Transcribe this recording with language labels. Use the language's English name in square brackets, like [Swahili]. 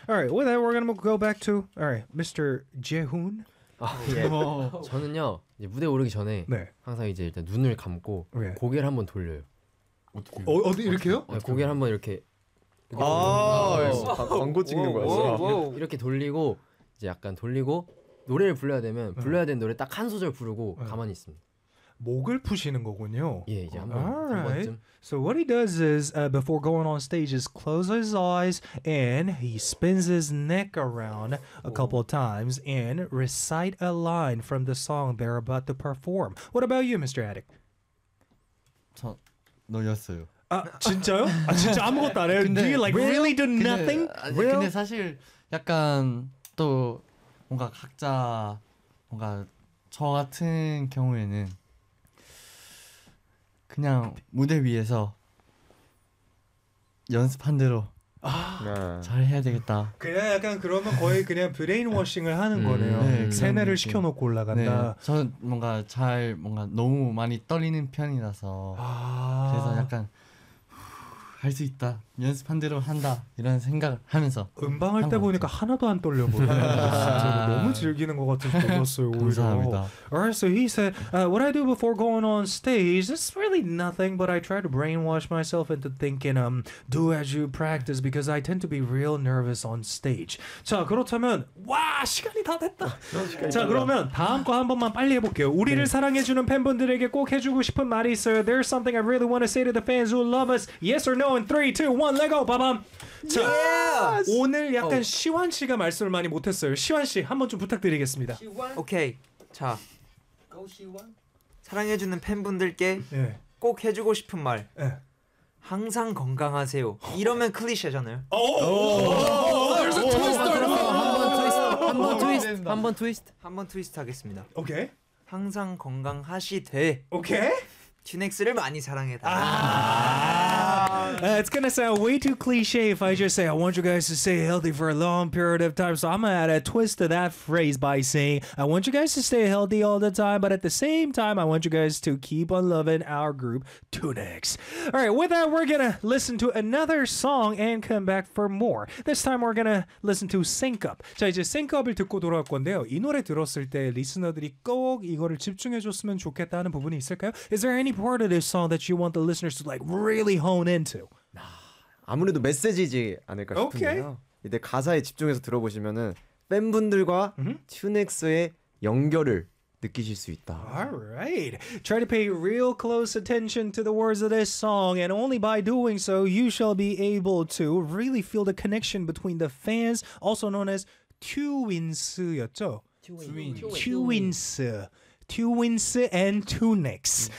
[English] All right, with that, we're gonna go back to all right, Mr. Jaehoon. [Korean] 아, 예. 저는요 이제 무대 오르기 전에 네. 항상 이제 일단 눈을 감고 네. 고개를 한번 돌려요. 어떻게? 어디 이렇게요? 네, 고개를 한번 이렇게. 아, 광고 찍는 거야. 이렇게 돌리고 이제 약간 돌리고 노래를 불러야 되면 불러야 되는 노래 딱 한 소절 부르고 네. 가만히 있습니다. 목을 푸시는 거군요. 예, 이제 한 번, right. 한 번쯤. [English] So what he does is before going on stage is close his eyes and he spins his neck around a couple of times and recite a line from the song they're about to perform. What about you, Mr. Attic? [Korean] 저 놀렸어요. 아, 진짜요? 아, 진짜 아무것도 안 해요? [English] Do you like real? Really do nothing? [Korean] 근데, 근데 사실 약간 또 뭔가 각자 뭔가 저 같은 경우에는 그냥 무대 위에서 연습한 대로 아, 네. 잘 해야 되겠다. 그냥 약간 그러면 거의 그냥 브레인워싱을 하는 거네요. 네, 세뇌를 시켜놓고 올라간다. 네, 저는 뭔가 잘 뭔가 너무 많이 떨리는 편이라서 아. 그래서 약간 할 수 있다. 연습한 대로 한다. 이런 생각 하면서 음방할 때 보니까 같아. 하나도 안 떨려 보여. 진짜 너무 즐기는 것 같은 느낌이었어요. 감사합니다. [English] Alright, so he said, "What I do before going on stage is really nothing, but I try to brainwash myself into thinking, do as you practice, because I tend to be real nervous on stage." [Korean] 자, 그렇다면 와 시간이 다 됐다. 자, 그러면 다음 거 한 번만 빨리 해볼게요. 우리를 네. 사랑해주는 팬분들에게 꼭 해주고 싶은 말이 있어요. [English] There's something I really want to say to the fans who love us. Yes or no? In 3, 2, 1, let go, 빠밤. 자, yes! [Korean] 오늘 약간 시완 씨가 말씀을 많이 못했어요. 시완 씨, 한번 좀 부탁드리겠습니다. 오케이, okay. 자, go, 시완. 사랑해주는 팬분들께 예. 꼭 해주고 싶은 말. 예. 항상 건강하세요. 이러면 클리셰잖아요. [English] 오, there's a twist. [Korean] 한번 트위스트 하겠습니다. 오케이. Okay. 항상 건강하시되. 오케이. Okay. 진엑스를 많이 사랑해다. [English] 아~ it's gonna sound way too cliche if I just say I want you guys to stay healthy for a long period of time. So I'm gonna add a twist to that phrase by saying I want you guys to stay healthy all the time, but at the same time, I want you guys to keep on loving our group, Tunex. All right, with that, we're gonna listen to another song and come back for more. This time, we're gonna listen to Sync Up. [Korean] 자, 이제 Sync Up을 듣고 돌아올 건데요. 이 노래 들었을 때 리스너들이 꼭 이거를 집중해줬으면 좋겠다는 부분이 있을까요? [English] Is there any part of this song that you want the listeners to like really hone into? [Korean] 아무래도 메시지지 않을까 싶은데요. [English] Okay. [Korean] 이제 가사에 집중해서 들어보시면은 팬분들과 튜넥스의 연결을 느끼실 수 있다. [English] Alright. Try to pay real close attention to the words of this song and only by doing so you shall be able to really feel the connection between the fans also known as 튜윈스였죠? 튜윈스. Twins and Tunics.